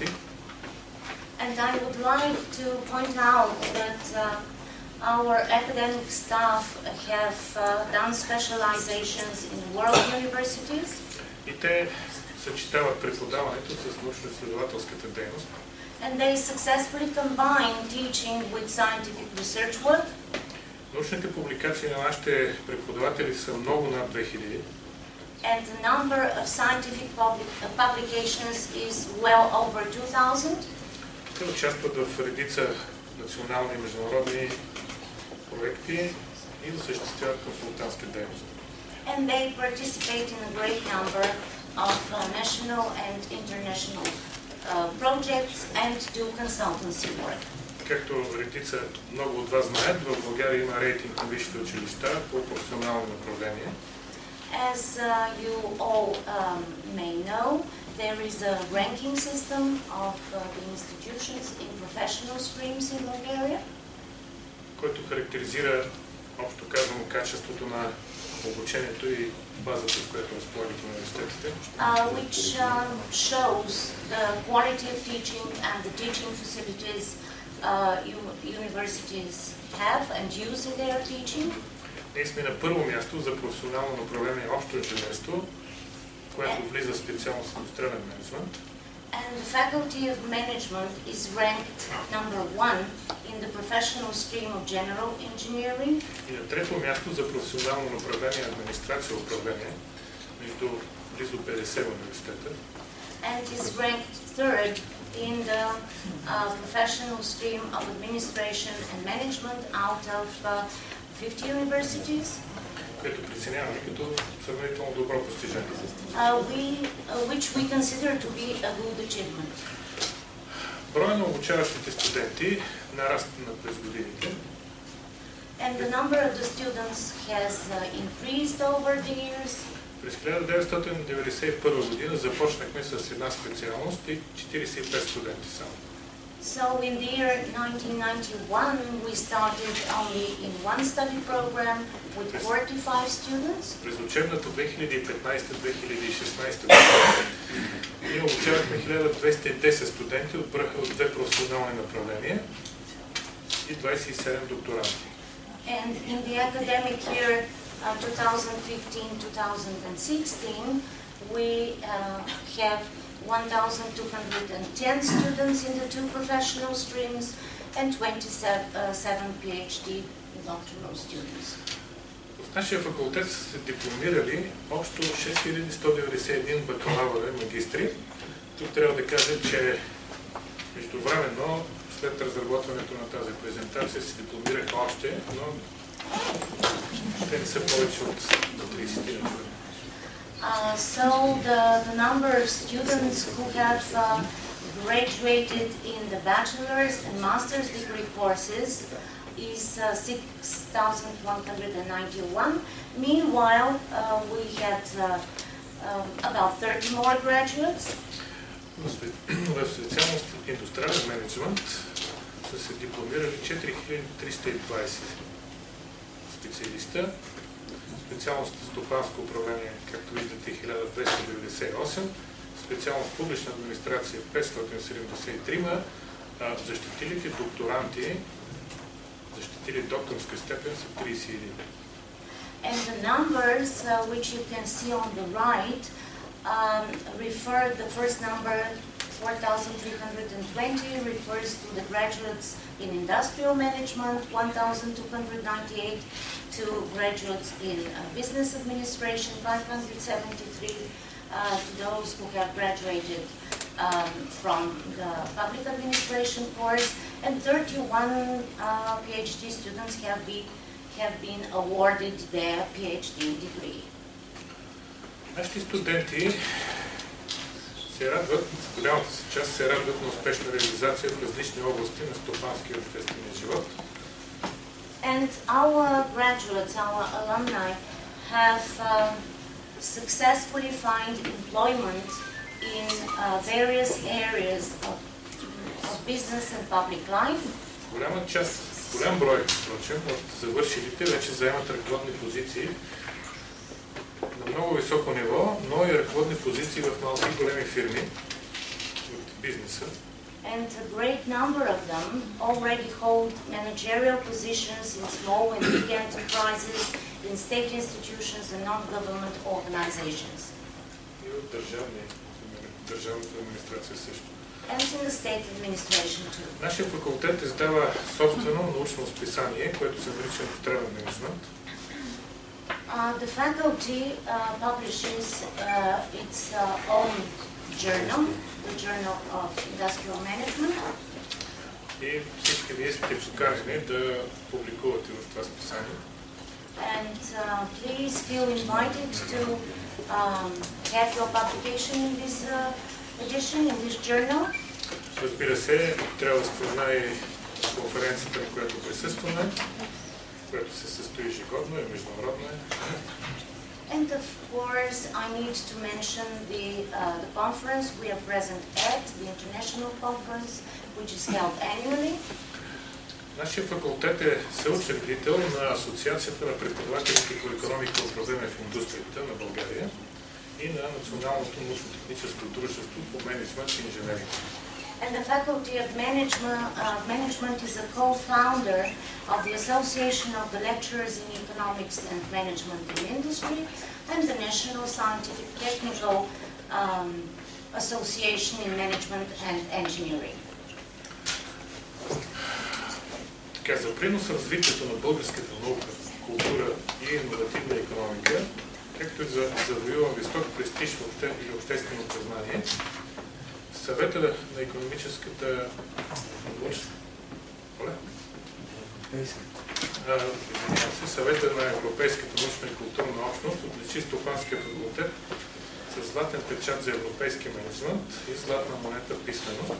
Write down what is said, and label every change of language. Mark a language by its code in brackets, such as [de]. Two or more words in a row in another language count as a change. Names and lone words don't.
[en] And I would like to point out that our academic staff have done specializations in world universities. [bg] И те съчетават преподаването с научно-изследователската дейност. [en] And they successfully combine teaching with scientific research work. [bg] Научните публикации на нашите преподаватели са много над 2000. [en] And the number of scientific publications is well over 2000. [bg] Те участват в редица национални и международни проекти и осъществяват консултантска дейност. [en] And they participate in a great number of national and international projects and do consultancy work. [bg] Както редица много от вас знаят, в България има рейтинг на висшите училища по професионални направления. [en] As you all may know, there is a ranking system of the institutions in professional streams in Bulgaria, [bg] който характеризира, общо казано, качеството на обучението и базата, с която разполагат университетите. [en] which shows the quality of teaching and the teaching facilities universities have and use in their teaching. [bg] Ние сме на първо място за професионално направление общо инженерство, което влиза специално с индустриален менеджмент. [en] And the Faculty of Management is ranked number 1 in the professional stream of general engineering. [bg] И на трето място за професионално направление администрация и управление между близо 50 университета. [en] And is ranked third in the professional stream of administration and management out of 50 universities. [bg] Което преценяваме като сравнително добро постижение. [en] Which we consider to be a good achievement. [bg] Броя на обучаващите студенти нараства през годините. [en] And the number of the students has increased over the years. [bg] През 1991 година започнахме с една специалност и 45 студенти само. [en] So in the year 1991 we started only in one study program with 45 students. [bg] През учебната 2015-2016 година ние обучавахме 1210 студенти от две професионални направления и 27 докторанти. [en] And in the academic year 2015-2016 we have 1,210 students in the two professional streams and 27 PhD doctoral students. [bg] В нашия факултет са се дипломирали общо 6191 бакалавъра и магистри. Тук трябва да кажа, че междувременно, след разработването на тази презентация, се дипломираха още, но те не са повече от 30 на [en] So the number of students who have graduated in the bachelor's and master's degree courses is 6,191. Meanwhile, we had about 30 more graduates. [bg] В специалност индустриален менеджмент са се дипломирали 4320 специалиста. Специалност стопанско управление, както виждате, 1298. Специалност публична администрация 573. Защитилите докторанти, защитили докторска степен са 31. [en] And the numbers which you can see on the right refer, the first number 4,320 refers to the graduates in industrial management, 1,298 to graduates in business administration, 573 to those who have graduated from the public administration course, and 31 PhD students have been awarded their PhD degree. [bg] Нашите студенти се радват, голямата си част се радват на успешна реализация в различни области на стопанския и обществения живот. [en] And our graduates, our alumni, have successfully found employment in various areas of business and public life. [bg] Голям брой, впрочем, от завършилите вече заемат ръководни позиции на много високо ниво, но и ръководни позиции в малки и големи фирми от бизнеса. [en] And a great number of them already hold managerial positions in small and big enterprises, in state institutions and non-government organizations. [bg] И от държавната администрация също. [en] And in the state administration too. [bg] Нашия факултет издава собствено научно списание, което се нарича Откриване менеджмънт. [en] The faculty publishes its own journal, the Journal of Industrial Management. [bg] И всички вие сте поканени да публикувате в това списание. [en] And please feel invited to have your publication in this edition, in this journal. [bg] Разбира се, трябва да спомена и конференцията, на която присъстваме, която се състои ежегодно и международна. [en] And of course, I need to mention the conference we are present at, the international conference, which is held annually. [bg] Нашия факултет е съучредител на Асоциацията на преподавателите по икономика и управление в индустрията на България и на Националното научно-техническо дружество по менеджмънт и инженеринг. [en] And the Faculty of Management is a co-founder of the Association of the Lecturers in Economics and Management in Industry and the National Scientific Technical Association in Management and Engineering. [bg] За принос в развитието на българската наука, култура и иновативна икономика, както и за завоюване висок престиж и обществено признание, Съвета на икономическата Съвета на Европейската научна и културна общност отличи Стопанския факултет с златен печат за европейски менеджмент и златна монета писменост.